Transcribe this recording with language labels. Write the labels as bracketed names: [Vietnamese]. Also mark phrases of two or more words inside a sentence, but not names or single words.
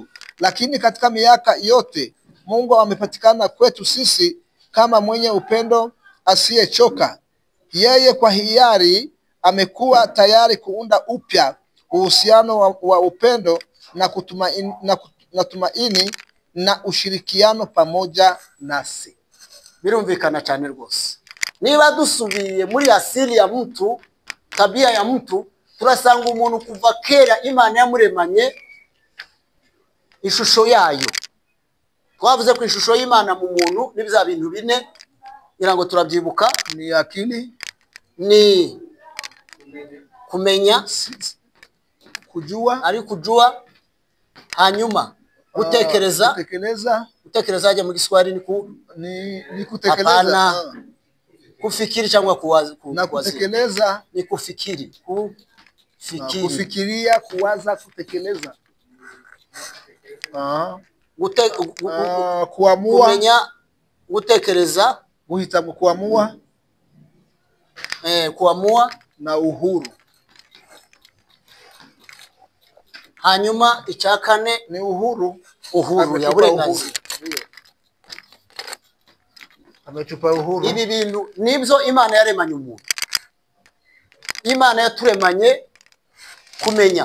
[Swahili] Lakini katika miaka yote Mungu amepatikana kwetu sisi kama mwenye upendo asiyechoka. Yeye kwa hiari amekuwa tayari kuunda upya uhusiano wa upendo na tumaini na ushirikiano pamoja nasi. [Kinyarwanda] Birumvikana cyane rwose. Niba dusubiye muri [Swahili] asili ya mtu, tabia ya mtu, [Kinyarwanda] turasanga umuntu kuva kera Imana yamuremanye ishusho yayo. Twavuze ku ishusho y'Imana mu muntu n'ibya bintu bine, irango turabyibuka. Ni akili, ni kumenya, [Swahili] kujua, [Kinyarwanda] ari kujua, hanyuma gutekereza. Gutekereza ajya mu Kiswahili [Swahili] ni kutekeleza. Kufikiri cyangwa kuwaza. Na kutekeleza ni kufikiri. Kufikiria, kuwaza, kutekeleza. Kuamua, [Kinyarwanda] kumenya, gutekereza, guhitamo, [Swahili] kuamua, kuamua na uhuru. [Kinyarwanda] Hanyuma icyakane [Swahili] ni uhuru [Kinyarwanda] ya burenganzira. [Swahili] Amechupa uhuru. [Kinyarwanda] Ibi bintu nibyo Imana yaremanye umuntu. Imana yaturemanye kumenya.